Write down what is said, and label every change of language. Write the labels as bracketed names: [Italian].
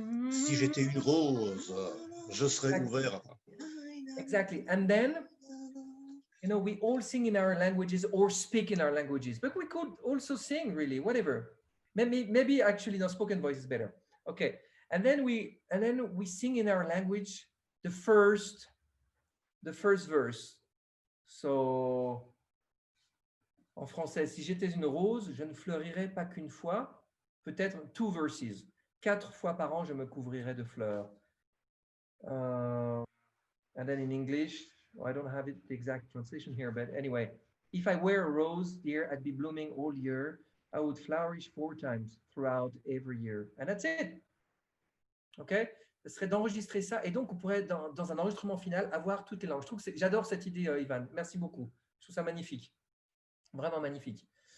[French] Si j'étais une rose, je serais ouvert. [English] Exactly. And then, we all sing in our languages or speak in our languages, but we could also sing really, whatever. Maybe actually no, spoken voice is better. Okay. And then we sing in our language the first verse. [French] So, en français, si j'étais une rose, je ne fleurirais pas qu'une fois, peut-être 2 verses. 4 fois par an, je me couvrirais de fleurs. [English] And then in English, I don't have the exact translation here, but anyway, if I were a rose, dear, I'd be blooming all year. I would flourish 4 times throughout every year. And that's it. OK? [French] Ce serait d'enregistrer ça. Et donc, on pourrait, dans un enregistrement final, avoir toutes les langues. J'adore cette idée, Ivan. Merci beaucoup. Je trouve ça magnifique. Vraiment magnifique.